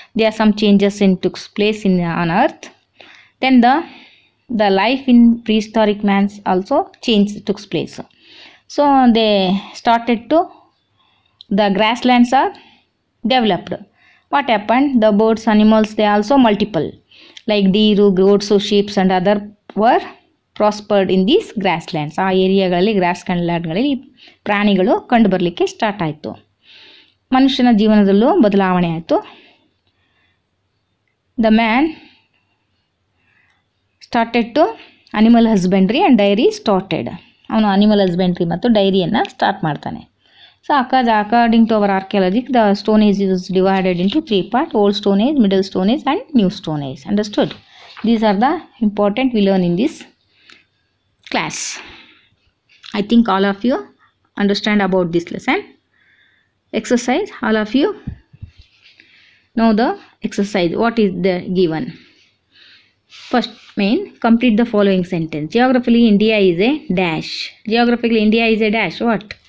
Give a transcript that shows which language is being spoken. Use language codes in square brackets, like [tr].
[en] There are some changes took place on earth. Then the life in prehistoric man's also took place. So they started to, the grasslands are developed. What happened? The birds, animals, they also multiple, like deer, goats, sheep and other were prospered in these grasslands. [kn] ಆ ಏರಿಯಾಗಳಲ್ಲಿ ಗ್ರಾಸ್ಲ್ಯಾಂಡ್ಗಳಲ್ಲಿ ಪ್ರಾಣಿಗಳು ಕಂಡು ಬರಲಿಕ್ಕೆ start ಆಯಿತು. ಮನುಷ್ಯನ ಜೀವನದಲ್ಲೂ ಬದಲಾವಣೆ ಆಯಿತು. [en] The man started to animal husbandry and dairy started. [kn] ಅವನು ಅನಿಮಲ್ ಹಸ್ಬೆಂಡ್ರಿ ಮತ್ತು ಡೈರಿಯನ್ನು ಸ್ಟಾರ್ಟ್ ಮಾಡ್ತಾನೆ. [en] So according to our archaeology the stone age is divided into 3 parts: old stone age, middle stone age and new stone age. Understood? These are the important we learn in this class. I think all of you understand about this lesson. Exercise, all of you know the exercise. What is the given? First main, complete the following sentence. Geographically India is a dash. Geographically India is a dash. What?